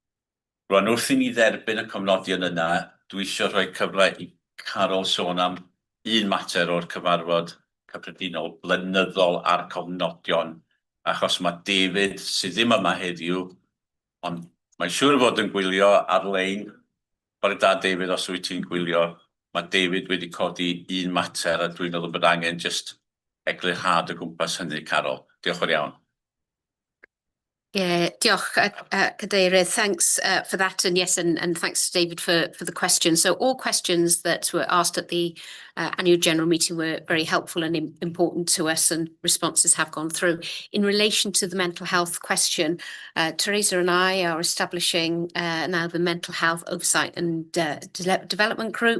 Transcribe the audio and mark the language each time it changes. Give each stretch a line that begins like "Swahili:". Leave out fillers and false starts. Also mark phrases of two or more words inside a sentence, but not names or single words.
Welsh: Rwan wrth i ni dderbyn y cofnodion yna, dwi eisiau rhoi cyfle i Carol sôn am un mater o'r cyfarfod cyffredinol blynyddol a'r cofnodion, achos mae David sydd ddim yma heddiw, ond mae'n siŵr fod yn gwylio ar-lein. Bore da David, os wyt ti'n gwylio, mae David wedi codi un mater a dwi'n meddwl bod angen just eglurhad o gwmpas hynny, Carol. Diolch yn iawn. Yeah, diolch, Cadeirydd.
English: Thanks for that, and yes, and thanks to David for the questions. So all questions that were asked at the annual general meeting were very helpful and important to us, and responses have gone through. In relation to the mental health question, Teresa and I are establishing now the mental health oversight and development group.